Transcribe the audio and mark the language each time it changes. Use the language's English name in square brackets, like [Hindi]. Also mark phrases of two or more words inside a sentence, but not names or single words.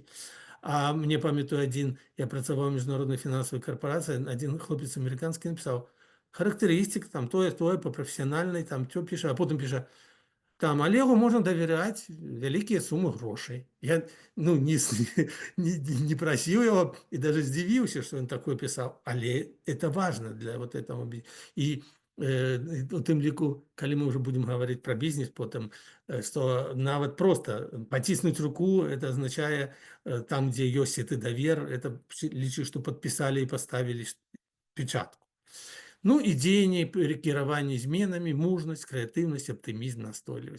[Belarusian] А мне памятаю я працаваў у міжнароднай фінансавай карпорацыі, адзін хлопец амерыканскі напісаў характарыстык, там тое по прафесіянальнай, там што піша, а потым піша, там Олегу можна давяряць вялікія сумы грошай. Я не прасіў яго і даже здзівіўся, што ён такое пісаў, але [Russian] это важно для вот этого. [Belarusian] І у тым ліку, калі мы ўжо будзем гаварыць пра бізнес потым, што нават проста паціснуць руку, это азначае там, дзе ёсць гэты давер, это лічы, што падпісалі і паставілі печатку. Ну і дзеянне, кіраванне зменамі, мужнасць, крэатыўнасць, аптымізм, настойлівасць.